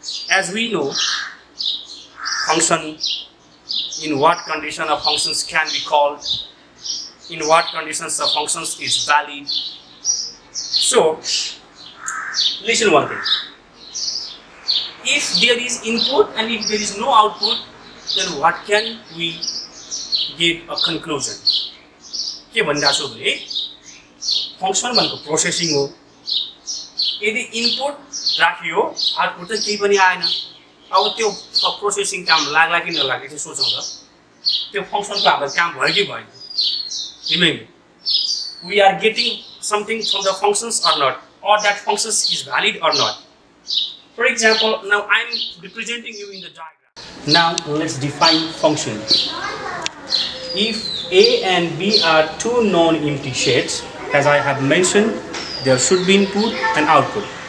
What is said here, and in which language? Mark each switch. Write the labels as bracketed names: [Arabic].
[English] As we know, function, in what condition a functions can be called, in what conditions the functions is valid. So, listen one thing. If there is input and if there is no output, then what can we get a conclusion? [Nepali] के भन्दाछु भने function भनेको processing हो। यदि input राखियो output चाहिँ केही पनि आएन, अब त्यो प्रोसेसिङ काम लाग्ला कि नलाग्ला चाहिँ सोचौं त। त्यो फंक्शनको हाम्रो काम भयो कि भएन? [English] Remember, we are getting something from the functions or not, or that functions is valid or not. For example, now I am representing you in the diagram. Now let's define function. If A and B are two non-empty sets, as I have mentioned, there should be input and output.